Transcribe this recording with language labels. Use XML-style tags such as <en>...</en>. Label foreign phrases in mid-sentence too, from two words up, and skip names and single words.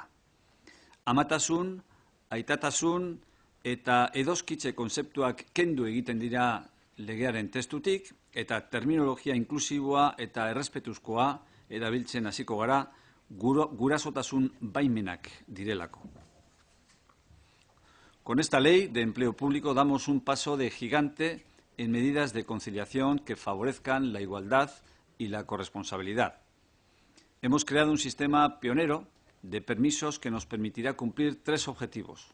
<eu>Amatasun, aitatasun eta edoskitze kontzeptuak kendu egiten dira legearen testutik eta terminologia inklusiboa eta errespetuzkoa erabiltzen hasiko gara gurasotasun baimenak direlako.</eu> <es>Con esta ley de empleo público damos un paso de gigante en medidas de conciliación que favorezcan la igualdad y la corresponsabilidad. Hemos creado un sistema pionero de permisos que nos permitirá cumplir 3 objetivos.</es>